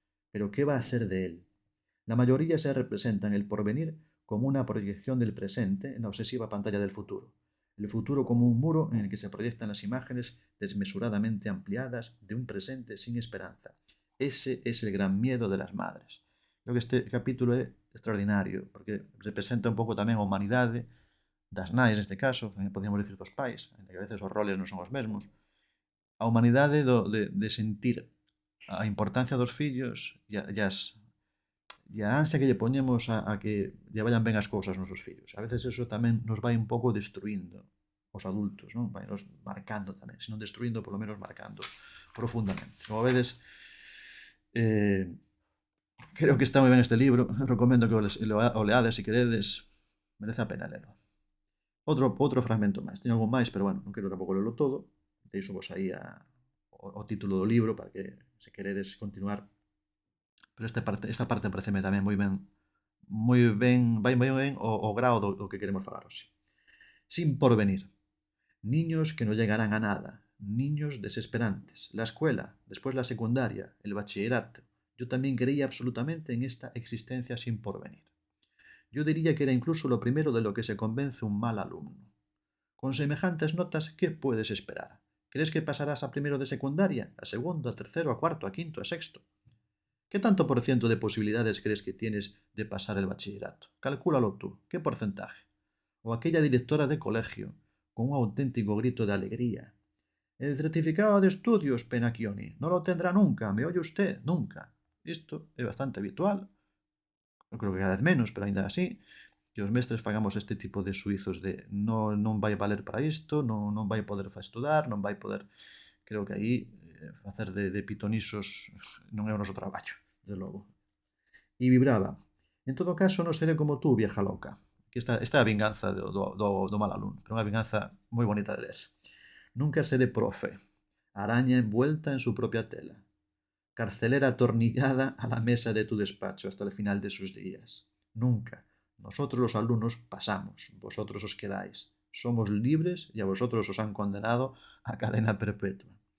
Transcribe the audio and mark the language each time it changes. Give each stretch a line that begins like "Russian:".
Spanish: Pero ¿qué va a ser de él? La mayoría se representa en el porvenir como una proyección del presente en la obsesiva pantalla del futuro. El futuro como un muro en el que se proyectan las imágenes desmesuradamente ampliadas de un presente sin esperanza. Ese es el gran miedo de las madres.
Galician: Creo que este capítulo é extraordinario, porque representa un pouco tamén a humanidade das nais neste caso, tamén podíamos dicir dos pais, que a veces os roles non son os mesmos, a humanidade de sentir a importancia dos fillos e a ansia que lle poñemos a que lle vayan ben as cousas nos nosos fillos. A veces eso tamén nos vai un pouco destruindo os adultos, non? Vai nos marcando tamén, se non destruindo, polo menos marcando profundamente. Como vedes, eh, creo que está moi ben este libro, recomendo que o leades se queredes, merece a pena lelo. Outro fragmento máis, teño algo máis, pero bueno, non quero tampouco lelo todo, deixo vos aí o título do libro para que se queredes continuar, pero esta parte pareceme tamén moi ben, vai moi ben o grao do que queremos falar hoxe.
Spanish: Sin porvenir. Niños que no llegarán a nada, niños desesperantes, la escuela, después la secundaria, el bachillerato. Yo también creía absolutamente en esta existencia sin porvenir. Yo diría que era incluso lo primero de lo que se convence un mal alumno. Con semejantes notas, ¿qué puedes esperar? ¿Crees que pasarás a primero de secundaria, a segundo, a tercero, a cuarto, a quinto, a sexto? ¿Qué tanto por ciento de posibilidades crees que tienes de pasar el bachillerato? Calcúlalo tú. ¿Qué porcentaje? O aquella directora de colegio, con un auténtico grito de alegría. El certificado de estudios, Penacchioni, no lo tendrá nunca, ¿me oye usted?
Galician: Nunca. Isto é bastante habitual, eu creo que cada vez menos, pero ainda así, que os mestres fagamos este tipo de suizos de non vai valer para isto, non vai poder estudar, non vai poder... Creo que aí facer de pitonisos non é o noso traballo, desde logo. E vibraba.
Spanish: En todo caso, non seré como tú, vieja loca.
Galician: Que esta é a vinganza do mal alumno, pero unha vinganza moi bonita de ler.
Spanish: Nunca seré profe. Araña envuelta en su propia tela. Carcelera atornillada a la mesa de tu despacho hasta el final de sus días. Nunca. Nosotros los alumnos pasamos, vosotros os quedáis. Somos libres y a vosotros os han condenado a cadena perpetua.